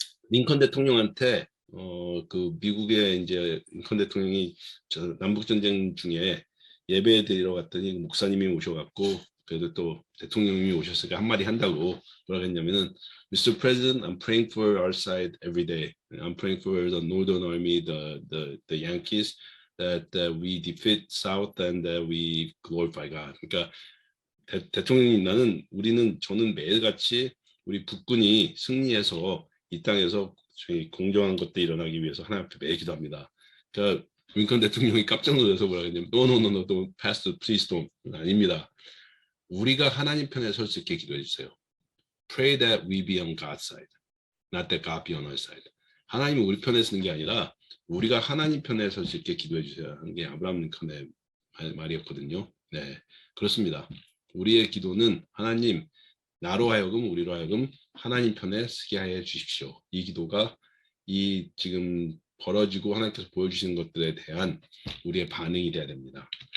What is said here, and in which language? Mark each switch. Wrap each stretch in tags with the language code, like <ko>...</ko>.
<ko>링컨 대통령한테 그 미국의 이제 링컨 대통령이 남북 전쟁 중에 예배 드리러 갔더니 목사님이 오셔갖고 그래도 또 대통령님이 오셨으니까 한마디 한다고 뭐라 했냐면은 Mr.</ko> <en>President, I'm praying for our side every day. I'm praying for the Northern Army, the Yankees, that we defeat South and that we glorify God.</en> <ko>그러니까 대통령님 저는 매일같이 우리 북군이 승리해서 이 땅에서 공정한 것들이 일어나기 위해서 하나님 앞에 매일 기도합니다. 그러니까 링컨 대통령이 깜짝 놀라서 뭐라 했냐면</ko> <en>No, don't pass the please don't.</en> <ko>아닙니다. 우리가 하나님 편에 설 수 있게 기도해 주세요.</ko> <en>Pray that we be on God's side, not that God be on our side.</en> <ko>하나님이 우리 편에 서는 게 아니라 우리가 하나님 편에 설 수 있게 기도해 주세요 하는 게 아브라함 링컨의 말이었거든요. 네, 그렇습니다. 우리의 기도는 하나님 나로 하여금 우리로 하여금 하나님 편에 서게 해 주십시오. 이 기도가 이 지금 벌어지고 하나님께서 보여주시는 것들에 대한 우리의 반응이 돼야 됩니다.</ko>